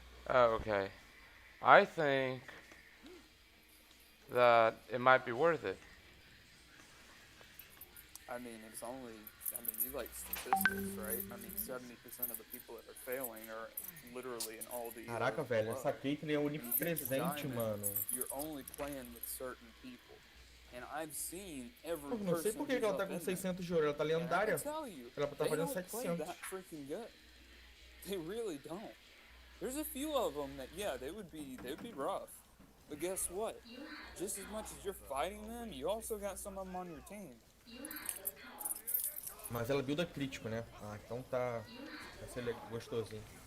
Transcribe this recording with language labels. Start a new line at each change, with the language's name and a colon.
English: Oh, okay. I think that it might be worth it. I mean, it's only, you like statistics, right? I mean, 70% of the people that are failing are literally in all the
Portuguese: Caraca, velho, essa Caitlyn é onipresente, mano.
English: You're only playing with certain people. And I've seen every
Portuguese: Eu não sei por que ela tá com 600 de ouro, ela tá lendária. Ela tá fazendo 700.
English: That freaking good. They really don't. There's a few of them that, yeah, they would be rough. But guess what? Just as much as you're fighting them, you also got some of them on your team.
Portuguese: Mas ela builda crítico, né? Ah, então tá. Vai ser gostosinho.